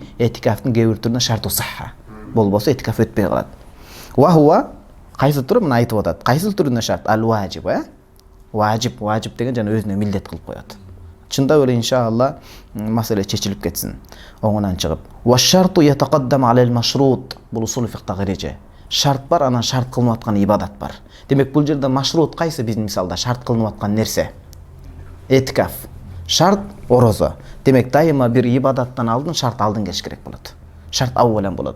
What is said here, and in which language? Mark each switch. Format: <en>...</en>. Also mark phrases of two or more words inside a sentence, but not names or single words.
<ky>Этикафтын кээ бир түрүнө</ky> <ar>شرط صحة.</ar> <ky>Болбосо этикаф өтпөй калат.</ky> <ar>وهو</ar> <ky>кайсы түрү мына айтып атат. Кайсы түрүнө шарт? Ал-важиб, Важип деген жана өзүнө милдет кылып коет. Чындап эле иншалла маселе чечилип кетсин. Оңунан чыгып.</ky> <ar>والشرط يتقدم على المشروط.</ar> <ky>Бул усул фикхтагы эреже. Шарт бар, анан шарт кылынып аткан ибадат бар. Демек бул жерде машрут кайсы биздин мисалда шарт кылынып аткан нерсе? Этикаф. Шарт орозо. Демек дайыма бир ибадаттан алдын шарт алдын келиш керек болот. Шарт аввалан болот.</ky>